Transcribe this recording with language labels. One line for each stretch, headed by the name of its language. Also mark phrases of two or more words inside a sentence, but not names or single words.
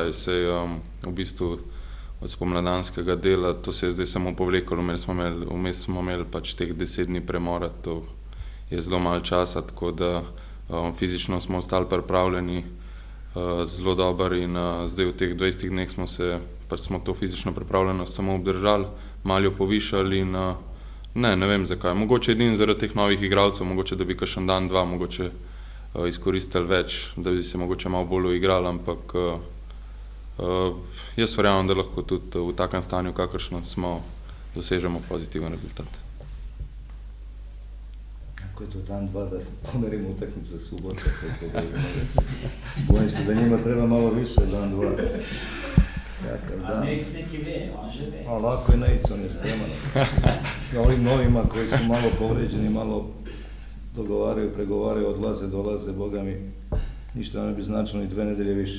Slovenian: Sej v bistvu od spomladanskega dela, to se je zdaj samo povlekalo, vmes smo imeli pač teh 10 dni premora, to je zelo malo časa, tako da fizično smo ostali pripravljeni zelo dobro in zdaj v teh 20 dneh smo to fizično pripravljenost samo obdržali, malo jo povišali in ne vem zakaj. Mogoče edino zaradi teh novih igralcev, mogoče da bi kakšen dan, dva mogoče izkoristili več, da bi se mogoče malo bolj uigrali, ampak jaz verjamem, da lahko tudi v takem stanju, kakršno smo, dosežemo pozitiven rezultat.
Serbian: Ako je to dan, dva, da pomerimo utakmicu za subotu, bojim se, da njima treba malo više dan, dva.
Slovenian: A Nejc neki ve, on že ve.
Serbian: Lako je Nejc, on je spreman. S ovim novima koji su malo povređeni, malo dogovaraju, pregovaraju, odlaze, dolaze, Boga mi, ništa ne bi značilo ni 2 nedelje više.